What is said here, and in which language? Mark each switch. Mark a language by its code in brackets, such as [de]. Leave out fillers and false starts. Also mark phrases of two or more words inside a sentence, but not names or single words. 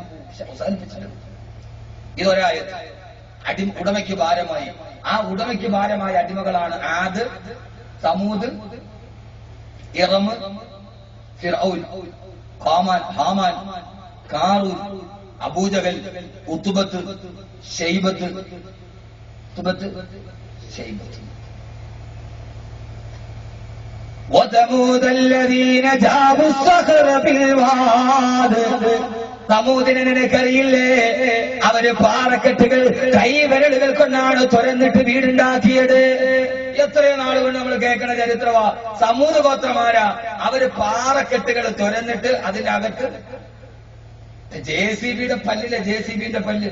[ml] അവസാനിപ്പിച്ചിട്ട് ഇതൊരായത് ഉടമയ്ക്ക് ഭാരമായി. ആ ഉടമയ്ക്ക് ഭാരമായ അടിമകളാണ് ആദ്, സമൂദ്, ഇറം, ഫിർഔൻ, ഹാമാൻ, കാറൂൻ, അബൂജഹൽ, ഉത്ബത്ത്, ഷൈബത്ത്. [ar] وثمود الذين جابوا الصخر بالواد. [ml] സമൂദിനെ നിനക്കറിയില്ലേ? അവര് പാറക്കെട്ടുകൾ കൈവിരലുകൾ കൊണ്ടാണ് തുറന്നിട്ട് വീടുണ്ടാക്കിയത്. എത്രയോ നാളുകൊണ്ട് നമ്മൾ കേൾക്കണ ചരിത്രമാ. സമൂത് ഗോത്രമാരാ. അവര് പാറക്കെട്ടുകൾ തുറന്നിട്ട് അതിന്റെ അകത്ത് JCBയുടെ പല്ലിലെ JCBന്റെ പല്ല്.